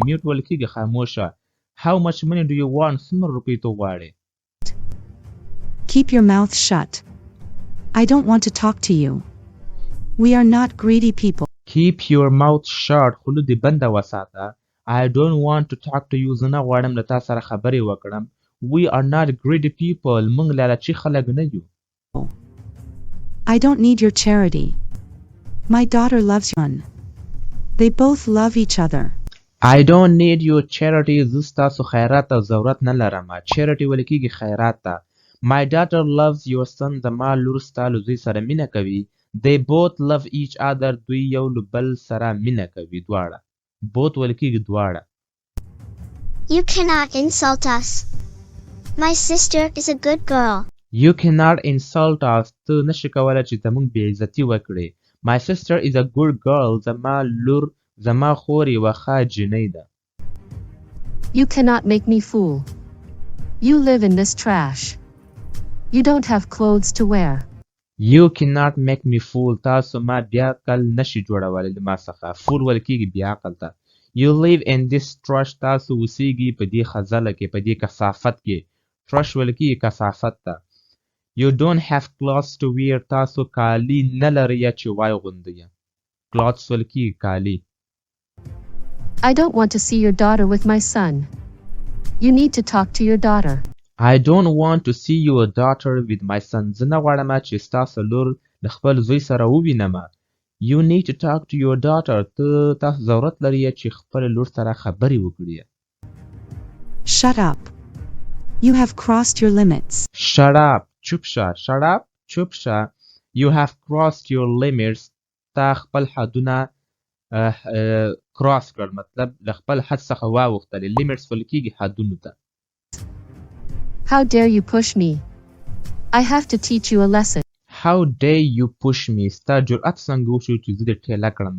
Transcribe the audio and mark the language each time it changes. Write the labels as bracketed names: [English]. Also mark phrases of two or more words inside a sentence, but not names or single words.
[Pashto] mute ویل کېږي خاموشه. [English] How much money do you want? [Pashto] څومره روپۍ ته غواړې. [English] Keep your mouth shut. I don't want to talk to you. We are not greedy people. Keep your mouth shut. [Pashto] خوله دې بنده وساته. [English] I don't want to talk to you. [Pashto] زه نه غواړم له تا سره خبرې وکړم. [English] We are not greedy people. [Pashto] موږ لالچي خلک نه یو. [English] I don't need your charity. My daughter loves you. They both love each other. I don't need your charity. [Pashto] زه ستاسو خیرات ته ضرورت نه لرم. charity ویل کېږي خیرات ته. [English] My daughter loves your son. [Pashto] زما لور ستا له زوی سره مینه کوي. [English] They both love each other. [Pashto] دوی یو له بل سره مینه کوي دواړه. both ویل کېږي دواړه. [English] You cannot insult us. My sister is a good girl. You cannot insult us. [Pashto] ته نشې کولی چې زموږ بېعزتي وکړې. [English] My sister is a good girl. [Pashto] زما لور زما خور یوه ښه جینۍ ده. [English] You cannot make me fool. You live in this trash. You don't have clothes to wear. You cannot make me fool. [Pashto] تاسو ما بیا عقل نشي جوړولی له ما څخه. fool ویل کېږي بیا عقل ته. [English] You live in this trash. [Pashto] تاسو اوسیږي په دې خځله کې په دې کثافت کې. trash ویل کېږي کثافت ته. [English] You don't have clothes to wear. [Pashto] تاسو کالي نه لرئ چې واغوندئ. clothes ویل کېږي کالي. [English] I don't want to see your daughter with my son. You need to talk to your daughter. I don't want to see your daughter with my son. [Pashto] زه نه غواړم چې ستاسو لور د خپل زوی سره ووینم. [English] You need to talk to your daughter. [Pashto] تاسو ضرورت لرئ چې خپل لور سره خبرې وکړئ. [English] Shut up. You have crossed your limits. Shut up. [Pashto] چوپ شه. [English] Shut up. [Pashto] چوپ شه. [English] You have crossed your limits. [Pashto] تا خپل حدونه cross کړل. مطلب له خپل حد څخه واوښتلې. limits ویل کېږي حدونو ته. [English] How dare you push me? I have to teach you a lesson. How dare you push me? [Pashto] ستا جرأت څنګه وشو چې زه دې ټېله کړم.